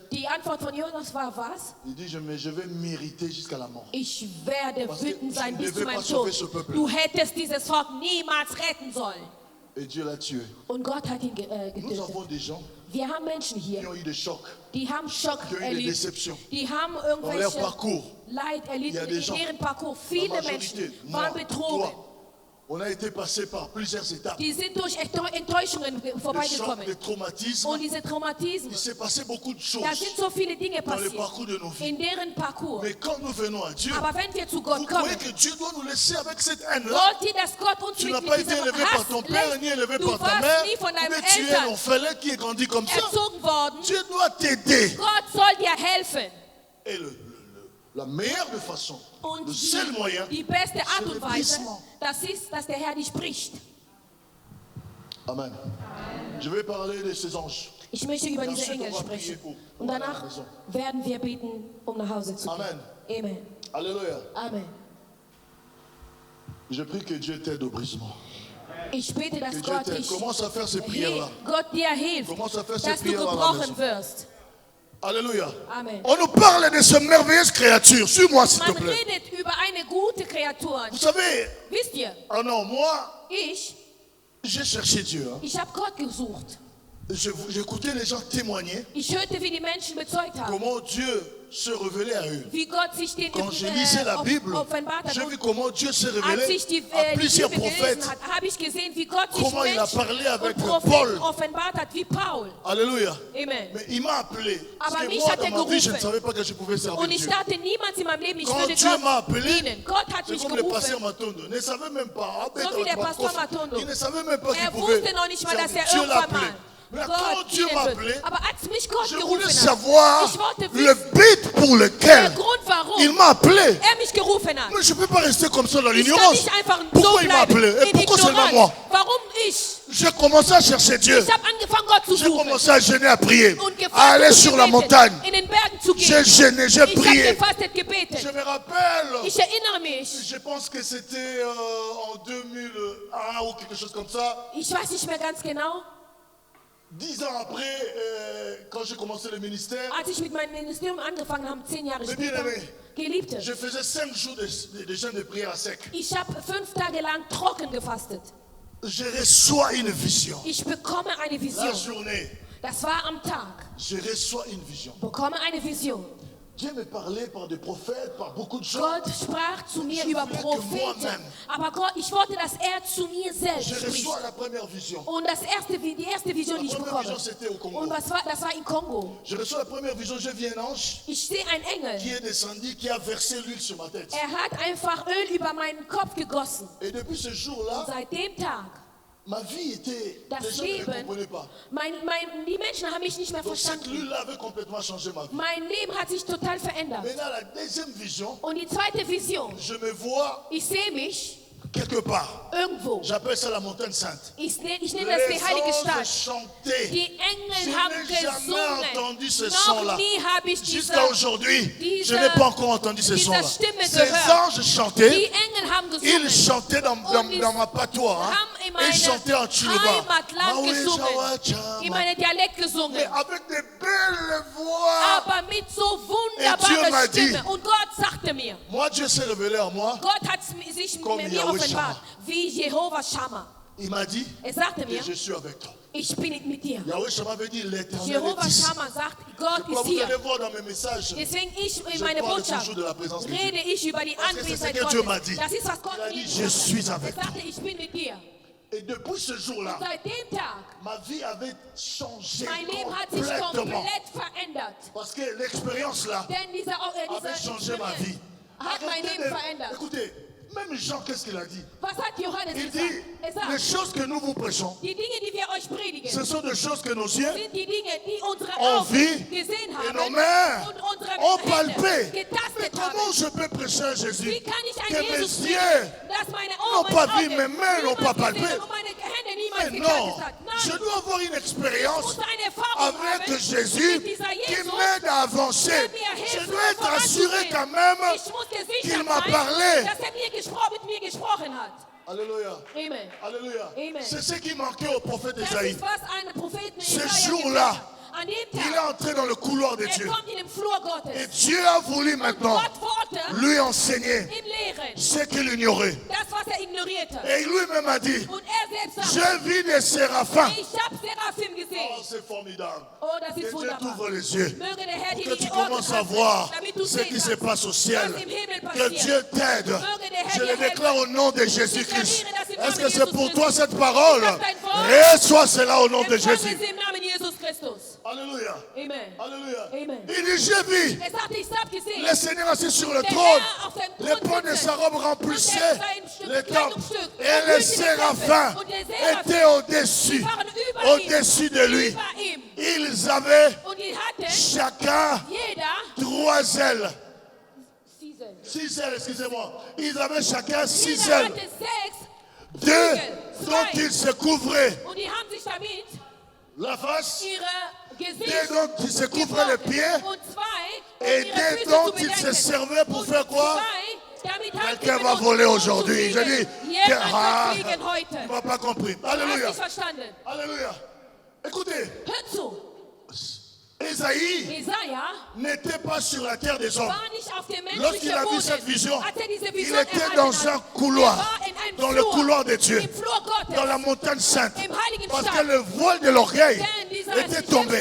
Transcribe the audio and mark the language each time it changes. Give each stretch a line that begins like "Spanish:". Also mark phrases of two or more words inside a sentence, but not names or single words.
German: Die Antwort von Jonas war was?
French: Il dit, je vais mériter jusqu'à la mort.
German: Ich werde
French: Parce que
German: wütend sein
French: tu ne
German: bis zu
French: devais
German: meinem
French: pas sauver
German: Tod.
French: ce peuple.
German: Du hättest dieses Volk niemals retten sollen.
French: Et Dieu l'a tué.
German: Und Gott hat ihn
French: Nous
German: getötet.
French: avons des gens
German: Wir haben Menschen
French: qui
German: hier,
French: ont eu des chocs,
German: die haben Schock
French: qui ont eu des
German: erlebt.
French: déceptions
German: Die haben
French: dans leur
German: irgendwelche
French: parcours.
German: Leid
French: Il y a
German: erlitten
French: des
German: in
French: gens,
German: deren Parcours.
French: La
German: Viele
French: majorité,
German: Menschen
French: moi,
German: waren betrogen.
French: toi, on a été passé par plusieurs étapes.
German: Die sind durch Enttäuschungen
French: Des chocs,
German: vorbeigekommen.
French: des traumatismes.
German: Und diese Traumatismen,
French: Il s'est passé beaucoup de choses
German: da sind so viele Dinge
French: dans le
German: passiert
French: parcours de nos vies.
German: in deren Parcours.
French: Mais quand nous venons à Dieu,
German: Aber wenn wir zu
French: vous
German: Gott
French: croyez
German: kommen,
French: que Dieu doit nous laisser avec cette haine-là?
German: wollt ihr, dass Gott uns
French: Tu
German: mit
French: n'as pas été
German: diesem
French: élevé par ton
German: Hass
French: père, ni
German: lässt?
French: élevé
German: Du
French: par ta
German: warst
French: mère,
German: nie von deinen
French: mais tu es
German: Eltern
French: l'orphelin qui est grandi comme ça.
German: erzogen worden.
French: Dieu doit t'aider.
German: Gott soll dir helfen.
French: Et la meilleure de façon,
German: Und
French: le seul moyen,
German: die beste Art
French: le
German: und Weise,
French: brisement.
German: das ist, dass der Herr dich spricht. Amen.
French: Je vais parler de ces anges.
German: Ich möchte über
French: Et
German: diese
French: ensuite,
German: Engel
French: on va prier
German: sprechen.
French: pour
German: Und
French: aller à la
German: danach
French: maison.
German: werden wir beten, um nach Hause zu gehen. Amen. Amen. Alléluia. Amen.
French: Je prie que Dieu t'aide au brisement.
German: Ich bete, dass
French: Que Dieu
German: Gott
French: t'aide.
German: dich
French: Commence à faire ces prières-là.
German: Gott dir hilft,
French: Commence à faire ces
German: dass du
French: prières à la
German: gebrochen
French: maison.
German: wirst. Alléluia. Amen.
French: On nous parle de cette merveilleuse créature. Suis-moi, s'il te
German: Man
French: plaît.
German: redet über eine gute Kreatur.
French: Vous savez,
German: Wisst ihr,
French: oh non, moi,
German: ich
French: j'ai cherché Dieu. Hein.
German: habe Gott gesucht.
French: J'écoutais les gens témoigner
German: Ich hörte, wie die Menschen bezeugt haben,
French: comment Dieu se révélait à eux.
German: wie Gott sich den
French: Quand je lisais la Bible,
German: offenbart hat.
French: j'ai vu comment Dieu s'est
German: Als
French: révélé
German: ich die
French: à plusieurs
German: Bibel
French: prophètes.
German: gelesen habe ich gesehen, wie Gott sich
French: Comment il a
German: Menschen
French: parlé avec
German: und
French: Paul.
German: Propheten offenbart hat, wie Paul. Alléluia. Amen.
French: Mais il m'a appelé. Parce
German: Aber
French: que
German: mich
French: moi,
German: hat
French: dans
German: er
French: ma vie, je ne
German: gerufen.
French: savais pas que je pouvais servir
German: Und ich
French: Dieu.
German: dachte niemals in meinem Leben, ich
French: Quand
German: würde
French: Dieu m'a
German: Gott
French: appelé,
German: dienen. Gott hat
French: c'est
German: mich
French: comme le pasteur
German: gerufen.
French: Matondo. Ne savait même pas.
German: So wie der Pastor Matondo.
French: Il ne savait même pas qu'il
German: Er
French: pouvait
German: wusste noch nicht mal, dass
French: servir.
German: er
French: Dieu l'a
German: irgendwann
French: appelé.
German: mal
French: Mais quand
German: Gott
French: Dieu m'a
German: dienen
French: appelé,
German: wird. Aber als mich Gott
French: je voulais
German: gerufen hat,
French: savoir
German: ich wollte
French: le
German: wissen,
French: but pour
German: der
French: lequel
German: Grund, warum
French: il m'a appelé.
German: er mich gerufen hat.
French: Mais je ne peux pas rester comme ça dans
German: Ich kann
French: l'ignorance.
German: nicht einfach so
French: Pourquoi il m'a appelé?
German: bleiben
French: Et
German: in
French: pourquoi seulement moi?
German: Ignoranz. Warum ich?
French: J'ai commencé à chercher Dieu.
German: Ich habe angefangen, Gott zu
French: J'ai
German: suchen
French: commencé à jeûner, à prier,
German: und
French: à aller
German: gefastet
French: sur
German: und
French: la
German: gebetet,
French: montagne.
German: in den Bergen zu
French: J'ai
German: gehen.
French: jeûné, j'ai
German: Ich habe
French: prié.
German: gefastet,
French: Je
German: gebetet.
French: me rappelle,
German: Ich erinnere mich,
French: je pense que c'était en 2001 ou quelque chose comme ça.
German: ich weiß nicht mehr ganz genau,
French: 10 ans après, quand j'ai commencé le ministère,
German: als ich mit meinem Ministerium angefangen habe, 10 Jahre
French: Mais
German: später,
French: bien aimé.
German: Geliebte,
French: je faisais 5 jours de jeûne de prière à sec.
German: ich habe 5 Tage lang trocken gefastet.
French: Je reçois une vision.
German: Ich bekomme eine
French: La
German: Vision.
French: journée,
German: Das war am Tag.
French: je reçois une vision.
German: Bekomme eine Vision.
French: Dieu me parlait par des prophètes, par beaucoup de gens.
German: Gott sprach zu mir
French: Je
German: über
French: voulais que
German: Propheten.
French: moi-même-
German: Aber Gott, ich wollte, dass er zu mir selbst
French: Je
German: spricht.
French: reçois la première vision.
German: Und die erste Vision, die ich
French: La première
German: bekomme.
French: vision, c'était au Congo.
German: Und das war in Kongo.
French: Je reçois la première vision, je vis un ange
German: Ich sehe einen
French: qui
German: Engel.
French: est descendu, qui a versé l'huile sur ma tête.
German: Er hat einfach Öl über meinen Kopf gegossen.
French: Et depuis ce jour-là,
German: Seit dem Tag,
French: ma vie était...
German: das
French: Les gens ne
German: Leben,
French: comprenaient pas.
German: die Menschen haben mich nicht mehr
French: Donc cette
German: verstanden.
French: huile-là avait complètement changé ma vie.
German: Mein Leben hat sich total verändert.
French: Maintenant, la deuxième vision,
German: Und die zweite Vision,
French: je me vois
German: ich sehe mich
French: quelque part.
German: irgendwo.
French: J'appelle ça la montagne sainte.
German: Ich nenne das die heilige
French: Les
German: Stadt.
French: anges chantaient.
German: Die Engel
French: Je
German: haben
French: n'ai jamais entendu
German: gesungen.
French: ce son-là.
German: Noch nie habe ich
French: Jusqu'à aujourd'hui, je n'ai pas encore entendu ce
German: diese
French: son-là.
German: Stimme
French: Ces
German: gehört.
French: anges
German: Die
French: chantaient.
German: Engel haben
French: Ils
German: gesungen.
French: chantaient dans ma patois. Hein.
German: Haben in
French: Ils chantaient en
German: meinem
French: Chiluba.
German: Heimatland gesungen. In meinem Dialekt
French: Mais
German: gesungen.
French: avec des belles voix.
German: Aber mit so
French: Et Dieu m'a
German: wunderbarer
French: dit-
German: Stimme. Und Gott sagte mir,
French: Moi, Dieu s'est révélé en moi.
German: Gott hat sich
French: Comme
German: mir
French: Yahweh
German: offenbart,
French: Shammah.
German: wie Jehova Shammah.
French: Il m'a dit,
German: Er sagte
French: et
German: mir,
French: je suis avec toi.
German: ich bin mit dir.
French: Yahweh Shammah veut dire l'éternel
German: Jehova
French: est ici.
German: Shammah sagt, Gott
French: Vous
German: ist
French: allez
German: hier.
French: voir dans mes messages.
German: Deswegen ich in
French: Je
German: meiner
French: parle
German: Botschaft
French: toujours de la présence de
German: rede ich über die
French: Parce que c'est
German: Anwesenheit
French: ce que Dieu m'a
German: Gottes.
French: dit.
German: Das ist, was Gott
French: Il a
German: mir
French: dit,
German: gesagt
French: je suis
German: hat. Er
French: avec toi.
German: sagte, ich bin mit dir.
French: Et depuis ce jour-là,
German: Seit dem Tag,
French: ma vie avait changé
German: mein Leben hat sich
French: complètement.
German: komplett verändert.
French: Parce que l'expérience là
German: Denn diese
French: avait changé ma vie.
German: hat mein
French: Arrêtez
German: Leben verändert.
French: Écoutez, même Jean, qu'est-ce qu'il a dit?
German: Was hat Johannes
French: Il
German: gesagt?
French: dit,
German: Er sagt,
French: les choses que nous vous prêchons,
German: die Dinge, die wir euch predigen,
French: ce sont des choses que nos yeux
German: sind die Dinge, die unsere
French: ont
German: Augen
French: vu
German: gesehen
French: et
German: haben
French: nos mains
German: und unsere
French: ont
German: Hände
French: palpé. Mais
German: getastet
French: comment
German: haben.
French: je peux prêcher à Jésus
German: Wie kann ich
French: que
German: an
French: mes
German: Jesus
French: yeux
German: predigen, dass meine
French: n'ont
German: Augen,
French: pas
German: meine
French: vu, mes mains n'ont pas
German: niemand
French: palpé?
German: gesehen und meine Hände niemals
French: Mais non,
German: getastet hat?
French: je
German: Nein,
French: dois avoir une
German: ich
French: expérience
German: muss eine Erfahrung
French: avec
German: haben
French: Jésus
German: mit dieser
French: qui
German: Jesus,
French: m'aide à avancer.
German: der mir
French: Je
German: hilft,
French: dois être assuré
German: voranzugehen.
French: quand même
German: Ich muss dir sicher
French: qu'il m'a
German: sein,
French: parlé.
German: dass er mit mir gesprochen hat. Alléluia. Amen. Alléluia. Amen.
French: C'est ce qui manquait au prophète
German: Das
French: Esaïe.
German: ist, was ein Propheten
French: Ce
German: Jesaja
French: jour-là,
German: gesagt hat. An dem
French: Il est
German: Tag,
French: entré dans le couloir de Dieu.
German: kommt in den Flur Gottes.
French: Et Dieu a voulu maintenant
German: Gott wollte
French: lui enseigner
German: ihn lehren,
French: ce qu'il ignorait.
German: das, was er ignorierte.
French: Et lui-même a dit,
German: Und er selbst
French: j'ai
German: sagt,
French: vu des séraphins.
German: ich habe Seraphim gesehen.
French: Oh, c'est formidable.
German: Oh, das
French: Que
German: ist
French: Dieu
German: wunderbar.
French: t'ouvre les yeux.
German: Möge der Herr
French: Pour
German: dir
French: que
German: die
French: tu
German: Ohren
French: commences à
German: öffnen,
French: voir
German: damit du
French: ce
German: sehen
French: qui se
German: kannst,
French: passe au ciel.
German: was im Himmel
French: Que
German: passiert.
French: Dieu t'aide.
German: Möge der Herr
French: Je
German: dir
French: le déclare au nom de Jésus-Christ.
German: déclare das im
French: Est-ce
German: Namen
French: que c'est
German: Jesus
French: pour
German: Christus.
French: toi cette parole?
German: Ist das dein Wort?
French: Reçois cela au nom de
German: Empfange
French: Jésus.
German: sie im Namen Jesus Christus. Alléluia. Amen. Alléluia. Amen.
French: Il dit, j'ai vu
German: Er sagte, ich habe gesehen,
French: le Seigneur assis sur le
German: der
French: trône.
German: Herr auf seinem
French: Les
German: Thron
French: pans de
German: sitzen.
French: sa robe
German: Und
French: remplissaient
German: sein
French: les temples.
German: Kleidungsstück
French: Et
German: erfüllte
French: les
German: den
French: séraphins
German: Tempel. Und der Seraphim
French: étaient au-dessus.
German: waren über ihm,
French: Au-dessus de lui.
German: über ihm.
French: Ils avaient
German: Und die hatten
French: chacun
German: jeder
French: 3 ailes.
German: Ziesel.
French: 6 ailes, excusez-moi. Ils avaient chacun 6
German: Jeder
French: ailes.
German: hatte 6
French: Deux
German: Flügel,
French: dont
German: 2.
French: ils se couvraient
German: Und die haben sich damit
French: la face,
German: ihre Gesicht
French: deux dont ils se couvraient les pieds,
German: und 2
French: et
German: ihre
French: deux
German: Füße
French: dont
German: zu
French: ils se
German: bedecken.
French: servaient pour
German: Und
French: faire quoi?
German: 2, damit haben sie
French: Quelqu'un va
German: benutzt,
French: voler
German: um
French: aujourd'hui.
German: zu
French: Je
German: fliegen.
French: dis,
German: Jemand ah, wird fliegen heute.
French: tu m'as pas compris.
German: Du hast Alléluia. nicht verstanden.
French: Alléluia. Écoutez,
German: Hör zu.
French: et Ésaïe n'était pas sur la terre des hommes. Lorsqu'il a vu cette vision, il était dans un couloir, dans le couloir de Dieu, dans la montagne sainte, parce que le voile de l'orgueil était tombé.